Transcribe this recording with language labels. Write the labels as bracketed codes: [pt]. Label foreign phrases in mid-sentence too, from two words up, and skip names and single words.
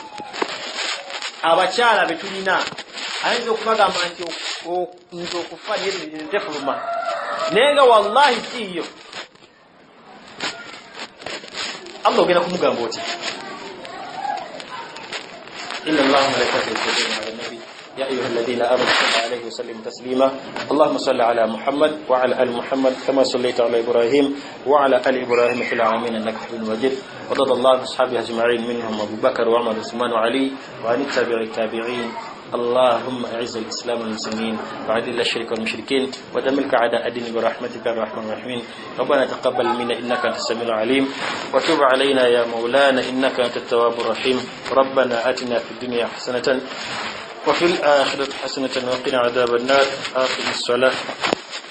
[lg] Abakyala be tulina ayinza okubagamba nti nze okufa tefuluma, naye nga wallahi siiyo. Allah ogenda kumugamba oti [ar] إن الله وملائكته يصلون على النبي يا أيها الذين آمنوا صلوا عليه وسلموا تسليما اللهم صل على محمد وعلى آل محمد كما صليت على إبراهيم وعلى آل إبراهيم في العالمين إنك حميد مجيد ورضي الله عن أصحابه أجمعين منهم أبو بكر وعمر وعثمان وعلي وعن التابعين اللهم أعز الإسلام والمسلمين وأذل الشرك والمشركين ودمر أعداء الدين برحمتك يا أرحم الراحمين ربنا تقبل منا إنك أنت السميع العليم وتب علينا يا مولانا إنك أنت التواب الرحيم ربنا آتنا في الدنيا حسنة وفي الآخرة حسنة وقنا عذاب النار آخر الصلاة